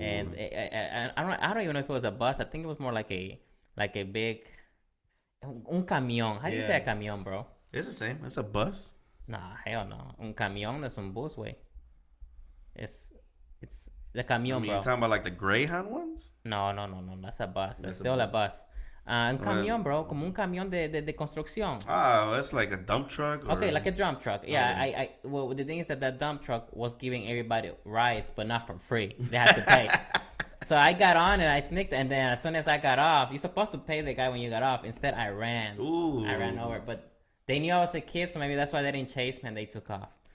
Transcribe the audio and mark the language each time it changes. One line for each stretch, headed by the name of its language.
English: And I don't even know if it was a bus. I think it was more like a big
Spanish: un camión.
English: How do you say a camión, bro? It's the same. It's a bus. Nah, hell no.
Spanish: Un camión es un bus,
English: way. It's the camión, bro. You're talking about like the Greyhound ones? No. That's a bus. It's still a bus.
Spanish: Un camión, bro, como un camión de construcción.
English: Oh, that's like a dump truck? Okay, like a dump truck. Yeah, well, the thing is that dump truck was giving everybody rides, but not for free. They had to pay. So I got on and I sneaked, and then as soon as I got off, you're supposed to pay the guy when you got off. Instead, I ran. Ooh. I ran over, but they knew I was a kid, so maybe that's why they didn't chase me and they took off.